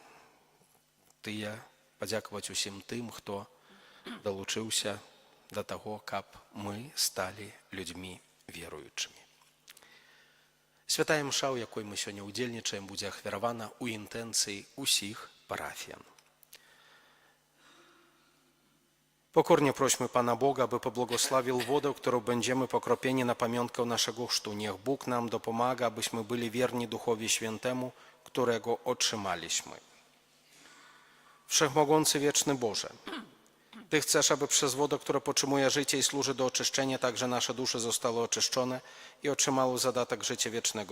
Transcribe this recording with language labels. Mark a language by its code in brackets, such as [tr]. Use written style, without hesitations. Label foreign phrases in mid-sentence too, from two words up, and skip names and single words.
[be] Падзякаваць усім тым, хто далучыўся да таго, каб мы сталі людзьмі веруючымі. Святая мша, у якой мы сёння ўдзельнічаем, будзе ахвяравана ў інтэнцыі ўсіх парафіян. [pl] Pokornie prośmy Pana Boga, by pobłogosławił wodę, którą będziemy pokropieni na pamiątkę naszego chrztu. Niech Bóg nam dopomaga, abyśmy byli wierni Duchowi Świętemu, którego otrzymaliśmy. Wszechmogący wieczny Boże, Ty chcesz, aby przez wodę, która podtrzymuje życie i służy do oczyszczenia, także nasze dusze zostały oczyszczone i otrzymały zadatek życia wiecznego.